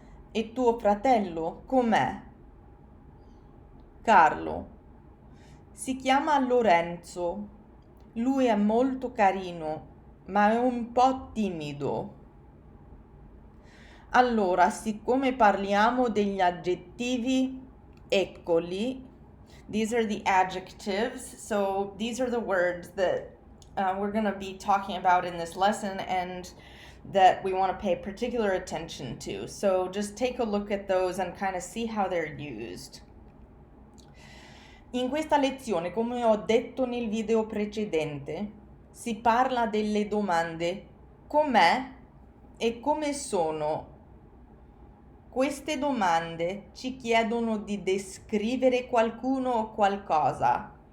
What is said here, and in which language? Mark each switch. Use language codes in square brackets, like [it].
[it] E tuo fratello com'è? Carlo, si chiama Lorenzo. Lui è molto carino, ma è un po' timido. Allora, siccome parliamo degli aggettivi, eccoli. [en] These are the adjectives. So these are the words that we're going to be talking about in this lesson and that we want to pay particular attention to. So just take a look at those and kind of see how they're used. [it] In questa lezione, come ho detto nel video precedente, si parla delle domande com'è e come sono. Queste domande ci chiedono di descrivere qualcuno o qualcosa.